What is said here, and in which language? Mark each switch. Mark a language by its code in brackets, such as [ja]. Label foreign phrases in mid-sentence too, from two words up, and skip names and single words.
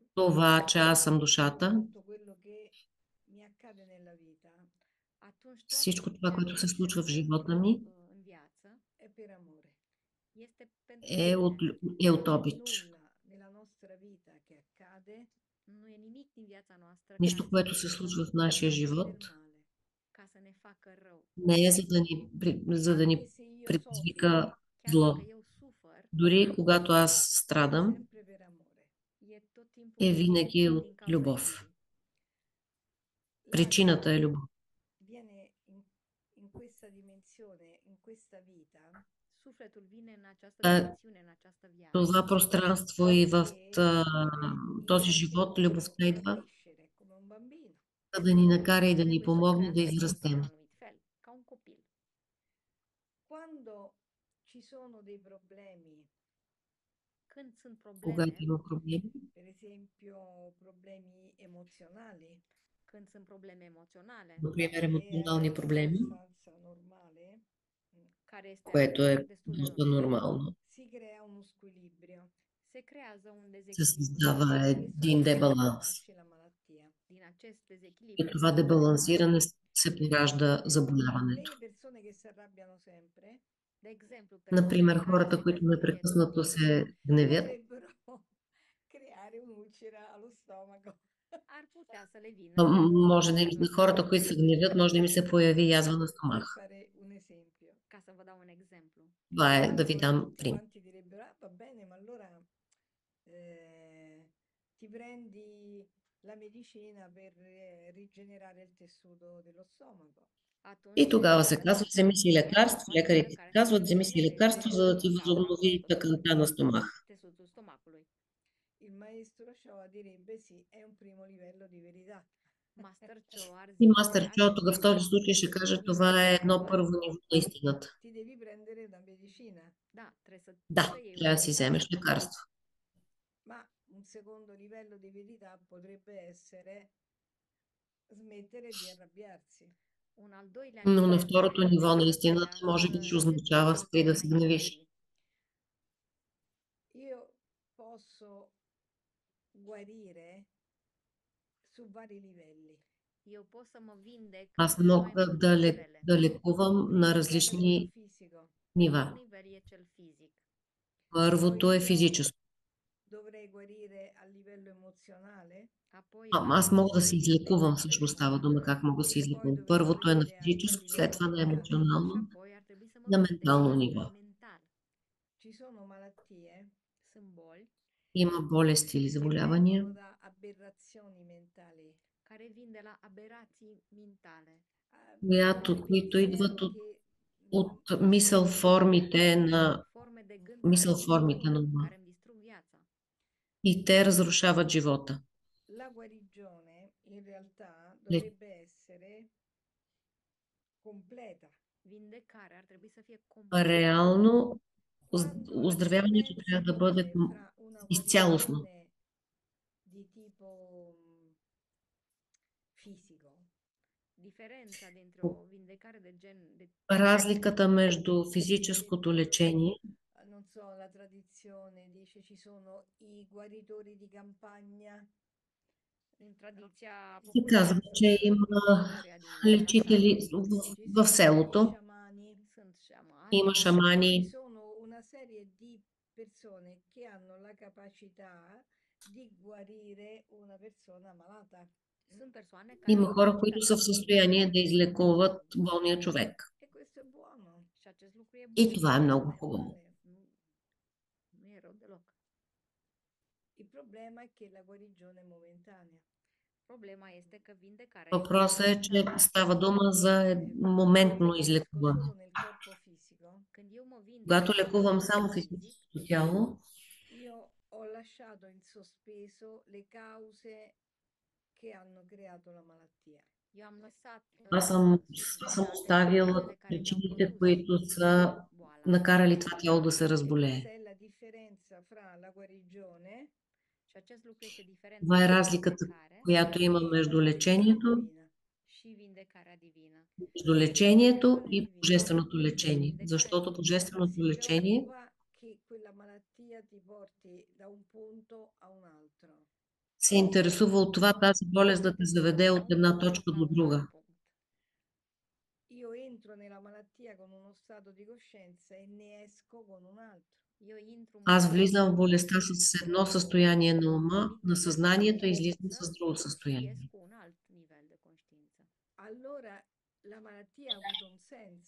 [bg] това, че аз съм душата, [it] tutto quello che mi accade nella vita [ro] atunci [bg] всичко това, [ro] ceea [bg] което [ro] ce [bg] се [ro] mi se [bg] случва в живота [ro] întâmplă [bg] ми, [ro] în viață [it] è per amore. [ro] este pentru [bg] е от, [ro] iubire. [bg] е от обич. [it] Nulla nella nostra vita che accade [ro] Nu e nimic din viața noastră care [bg] Нищо, [ro] se [bg] което се [ro] întâmplă [bg] случва в нашия [it] per del [bg] живот, [it] male. [ro] ca să ne facă rău. [bg] не е за да [it] Anche [bg] ни [it] se io soffro, [bg] предизвика [ro] Chiar dacă [bg] зло. [ro] eu sufăr, [bg] Дори когато аз [it] è [bg] страдам, [it] sempre per amore. [ro] e tot [bg] е [ro] timpul [bg] винаги от [ro] din cauza [bg] любов. [ro] iubirii. [bg] Причината е [it] L'anima [bg] любов. [it] viene in questa dimensione, in questa vita, [ro] Sufletul vine în această [bg] Та, [ro] dimensiune, în această viață, [bg] това пространство и в [it] perché deve in [bg] този [it] qualche [bg] живот [it] modo [bg] любовта идва, [it] crescere come un bambino. [bg] за да ни накара и да ни [ro] trebuie să [bg] помогне да [ro] crească într-un [bg] израстем. [ro] anumit fel, ca un copil. [it] Quando ci sono dei problemi, [ro] Când sunt [bg] Когато [ro] probleme, [bg] има проблеми, [it] per esempio problemi emozionali, [ro] când sunt probleme emoționale, [bg] например [it] che è [bg] емоционални [it] anche [bg] проблеми, [it] abbastanza normale, [ro] care este [bg] което е [ro] destul de [bg] доста [ro] normal, [bg] нормално, [it] si crea uno squilibrio [ro] se creează un [bg] се [ro] dezechilibru. [bg] създава [it] e da questo [bg] един [it] squilibrio [bg] дебаланс. [it] nasce la malattia. [ro] Din acest [bg] И [ro] dezechilibru [bg] това [ro] nasce boala. [bg] дебалансиране се поражда [it] Le [bg] заболяването. [it] persone che si arrabbiano sempre [ro] De exemplu, [bg] Например, [ro] persoanele care [bg] хората, [ro] se [bg] които [ro] dezlănțuie tot [bg] непрекъснато [ro] timpul [bg] се гневят, [it] potrebbero creare un'ulcera allo stomaco. [ro] ar putea să le vină o [bg] може да [ro] ulceră [bg] на хората, които се гневят, може да им се появи язва на [it] Per [bg] стомах. [it] fare un esempio. [ro] ca să vă dau un exemplu. [bg] Това е да ви [it] Allora [bg] дам [it] tutti [bg] пример. [it] quanti direbbero, ah, va bene, ma allora ti prendi la medicina per rigenerare il tessuto dello stomaco. [bg] И [ro] Atunci [bg] тогава се [ro] lecarele [bg] казва, [ro] spun, [bg] вземи си [ro] ia o [bg] лекарство, [ro] pastilă [bg] лекарите ти [ro] care să [bg] казват, вземи си [ro] regenereze [bg] лекарство, за да ти [ro] gaura, [bg] възобнови тъканта на стомах. [ro] tesutul stomacului. [it] Il maestro Shoa direbbe sì, è un primo livello di verità. [ro] Master Cho ar [bg] И [ro] zice, [bg] мастер Чо [ro] acesta [bg] в [ro] este [bg] този [ro] un [bg] случай ще [ro] prim [bg] каже, [ro] nivel de [bg] това е едно [ro] adevăr. [bg] първо ниво на истината. [it] Ti devi prendere la medicina, [ro] Da, trebuie [bg] Да, [ro] să iei un [bg] трябва да си вземеш [ro] medicament. [bg] лекарство. [it] ma un secondo livello di verità potrebbe essere smettere di arrabbiarsi. [ro] Un al doilea [bg] Но на [ro] nivel de [bg] второто ниво на [ro] adevăr [bg] истината [ro] seria [bg] може би [ro] să [bg] ще [ro] încep [bg] означава спри да [ro] soluționarea [bg] се гневиш. [ro] iubirii. [it] Io posso guarire su vari livelli. [ro] Eu pot să mă vindec [bg] Аз [ro] în mai [bg] мога [ro] multe nivele. [bg] да лекувам [it] Il [bg] на [it] primo livello è quello [bg] различни [it] fisico. [bg] нива. [ro] Primul nivel e cel fizic. [bg] Първото е [it] Poi io [bg] физическо. [it] dovrei guarire a livello emozionale [ro] Apoi [bg] Аз мога да се [ro] trebuie să mă [bg] излекувам, [ro] vindec la [bg] всъщност [ro] nivel [bg] става дума как [ro] emoțional. [bg] мога да се [it] e poi [bg] излекувам. [it] dovrei [bg] Първото е на [it] guarire anche a [bg] физическо, след [it] livello [bg] това на [it] mentale. [bg] емоционално, [ro] Și apoi ar trebui să mă [bg] на [ro] vindec și [bg] ментално [ro] la [bg] ниво. [ro] nivel mental. [it] Ci sono malattie [ro] Sunt boli [bg] Има болести или [it] che [bg] заболявания, [it] vengono da aberrazioni mentali, [ro] care vin de la aberații mentale, [it] come [bg] които идват [it] pensiero che [bg] от мисъл [it] distruggono la [bg] формите [it] vita. [bg] на [ro] forme de gând [bg] мисъл [ro] care [bg] формите на [ro] distrug, [bg] ума. [ro] care îmi distrug viața. [bg] И те разрушават живота. [it] La guarigione in realtà [bg] Ле- [it] dovrebbe essere completa. [ro] Vindecarea ar trebui să fie completă. [bg] Реално [it] Quando la [bg] оздравяването [it] differenza [bg] трябва да бъде [it] vige fra una [bg] изцялостно. [it] guarigione di tipo fisico [ro] Diferența dintre o vindecare de gen de [bg] Разликата между [it] per [bg] физическото [it] esempio, [bg] лечение, [it] non so, la tradizione dice ci sono i guaritori di campagna, [ro] din tradiția [bg] се [ro] populară [bg] казва, че [ro] sunt [bg] има [ro] guaritori din [bg] лечители [ro] sat, [it] ci [bg] в [it] sono i [bg] селото, [it] sciamani, [ro] sunt șamani, [bg] има [it] ci [bg] шамани, [it] sono una serie di persone che hanno la capacità di guarire una persona malata. [ro] sunt persoane care [bg] има [ro] au [bg] хора, които са [ro] capacitatea [bg] в [ro] de a [bg] състояние [ro] vindecare [bg] да излекуват [ro] bolnavi. [bg] болния човек. [it] E questo è buono, [ro] Și acest lucru e [bg] И [ro] bun, [bg] това е много [it] non è [bg] хубаво. [it] male. [ro] nu e rău deloc. [it] Il problema è che la guarigione è momentanea. [ro] Problema este că vindecarea este [bg] Въпросът е, че [ro] momentană. [bg] става дума за [it] Quando io [bg] моментно [it] guarisco [bg] излекуване. [it] solo nel corpo fisico, [ro] Când eu mă vindec [bg] Когато [ro] doar la [bg] лекувам [ro] nivel [bg] само [ro] fizic, [bg] физическото тяло, [it] io ho lasciato in sospeso le cause che hanno creato la malattia. [ro] eu am lăsat [bg] аз съм [ro] suspendate [bg] оставила [ro] cauzele care mi-au [bg] причините, [ro] produs [bg] които са [ro] boala. [bg] накарали това тяло да се [it] E [bg] разболее. [it] questa è la differenza fra la guarigione [ro] Și acest lucru este diferența [bg] Това е [ro] între [bg] разликата, [ro] vindecare [bg] която има [it] e [bg] между [it] la guarigione [bg] лечението, [it] divina. [ro] și vindecarea divină. [bg] между лечението [it] Guarigione [bg] и [it] divina [bg] божественото лечение. [ro] Vindecarea [bg] Защото [ro] divină [bg] божественото [it] si [bg] лечение [it] preoccupa che quella la malattia ti porti da un punto a un altro. [bg] се интересува от това тази болест да те заведе [it] Da [bg] от [it] un [bg] една [it] punto [bg] точка [it] a [bg] до [ro] un alt [bg] друга. [ro] punct. [it] Io entro nella malattia con uno stato di coscienza e ne esco con un altro. [ro] Eu intru în [bg] Аз [ro] boală [bg] влизам в [ro] cu o [bg] болестта с едно [ro] cu [bg] състояние на [ro] un [bg] ума, [ro] anumit [bg] на [ro] nivel de [bg] съзнанието и излизам [ro] conștiință [bg] с друго [ro] și ies [bg] състояние. [ro] cu un alt nivel de conștiință. [it] Allora la malattia ha avuto un senso.